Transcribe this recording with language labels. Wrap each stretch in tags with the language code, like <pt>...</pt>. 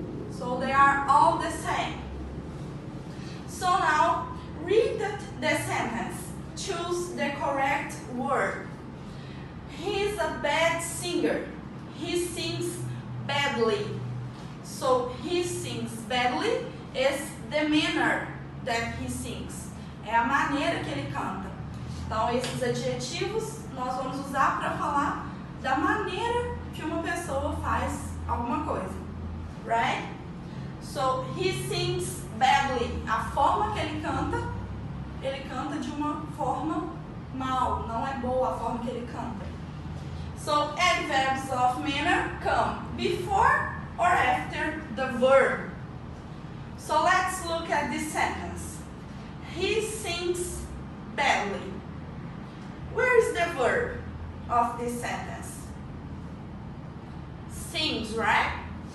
<en>So they are all the same. So now read the sentence. Choose the correct word. He is a bad singer. He sings badly. So he sings badly is the manner that he sings.</en> <pt>É a maneira que ele canta. Então esses adjetivos nós vamos usar para falar da maneira que uma pessoa faz alguma coisa,</pt> <en>right? So he sings badly.</en> <pt>A forma que ele canta de uma forma mal, não é boa a forma que ele canta.</pt> <en>So adverbs of manner come before or after the verb. So let's look at this sentence. He sings badly. Where is the verb of this sentence? Sings, right?</en>